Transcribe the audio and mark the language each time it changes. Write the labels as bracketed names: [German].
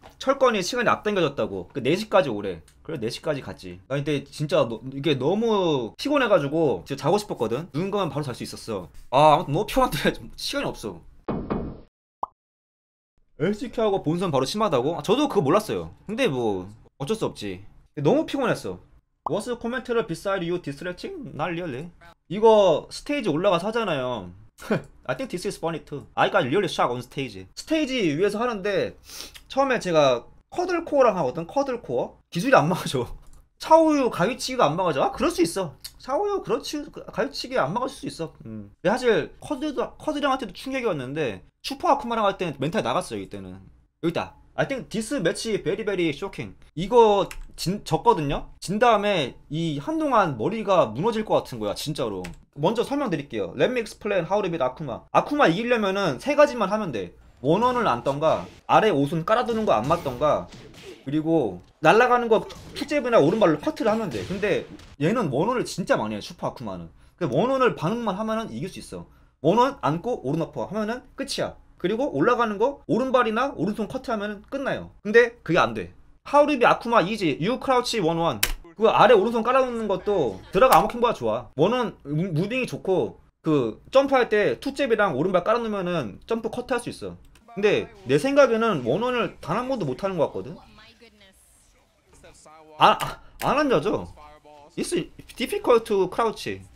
[Korean] 철권이 시간이 앞당겨졌다고. 4시까지 오래. 그래 4시까지 갔지. 나 이때 진짜 이게 너무 피곤해가지고 진짜 자고 싶었거든. 누운 거면 바로 잘 수 있었어. 아무튼 너무 피곤한데 시간이 없어. LCQ하고 본선 바로 심하다고? 저도 그거 몰랐어요. 근데 뭐 어쩔 수 없지. 너무 피곤했어. [English] Was commentator beside you distracting? Not really. [Korean] 이거 스테이지 올라가서 하잖아요. [English] I think this is funny too. I got really shocked on stage. [Korean] 스테이지 위에서 하는데 처음에 제가 커들코어랑 하거든. 커들코어 기술이 안 맞아줘. 차오유 가위치기가 안 맞아져. 그럴 수 있어. 차오유 그렇지, 가위치기 안 맞을 수 있어. 근데 사실 커드랑한테도 충격이었는데 슈퍼 아쿠마랑 할 때는 멘탈 나갔어요. 이때는. 여기다. [English] I think this match very very shocking. [Korean] 이거 졌거든요. 진 다음에 이 한동안 머리가 무너질 것 같은 거야 진짜로. 먼저 설명드릴게요. [English] Let me explain how to beat 아쿠마. [Korean] 아쿠마 이기려면은 3가지만 하면 돼. 원원을 안던가, 아래 옷은 깔아두는 거 안 맞던가, 그리고 날아가는 거 투잽이나 오른발로 커트를 하면 돼. 근데 얘는 원원을 진짜 많이 해, 슈퍼 아쿠마는. 원원을 반응만 하면은 이길 수 있어. 원원 안고 오른어퍼 하면은 끝이야. 그리고 올라가는 거 오른발이나 오른손 커트 하면은 끝나요. 근데 그게 안 돼. [English] How to beat 아쿠마 easy. You crouch 1-1. [Korean] 그 아래 오른손 깔아놓는 것도 드라가 아머킹보다 좋아. 원은 무빙이 좋고 그 점프할 때 투잽이랑 오른발 깔아놓으면은 점프 커트 할 수 있어. 근데 내 생각에는 원원을 단 한 번도 못하는 것 같거든. 안 앉아져. [English] It's difficult to crouch.